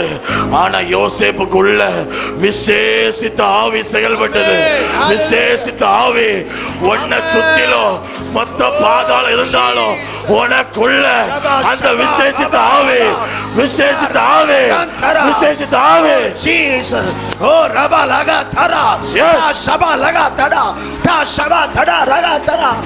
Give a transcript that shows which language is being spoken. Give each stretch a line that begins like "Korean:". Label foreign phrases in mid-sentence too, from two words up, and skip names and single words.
Tamil: ஆனா யோசேப்புக்குள்ள விசேஷித்த ஆவி செயல்பட்டது. விசேஷித்த ஆவி உன்னை சுத்திலும் மொத்த பாதாளம் இருந்தாலும் உனக்குள்ள அந்த விசேஷித்த ஆவி, விசேஷித்த ஆவி, விசேஷித்த ஆவி. Jesus. Oh, Rabba laga tara.
English: Yes. Ta shaba laga tara. Ta shaba tara laga tara.